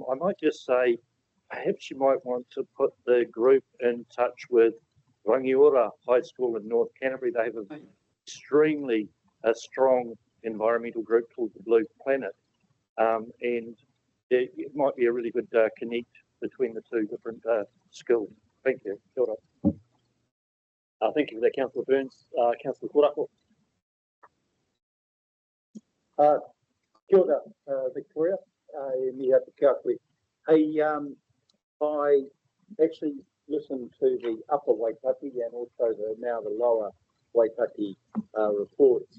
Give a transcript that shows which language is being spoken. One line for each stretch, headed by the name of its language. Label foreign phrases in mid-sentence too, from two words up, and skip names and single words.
English: I might just say, perhaps you might want to put the group in touch with Rangiora High School in North Canterbury. They have an extremely strong environmental group called the Blue Planet, and it might be a really good connect between the 2 different schools. Thank you.
Māori: Kia ora.
English: Thank you for that, Councillor Burns. Councillor Karakia.
Māori: Kia ora, Victoria. Mihi Whakakapi.
English: Hey, I actually listened to the Upper Waitaki and also now the Lower Waitaki reports.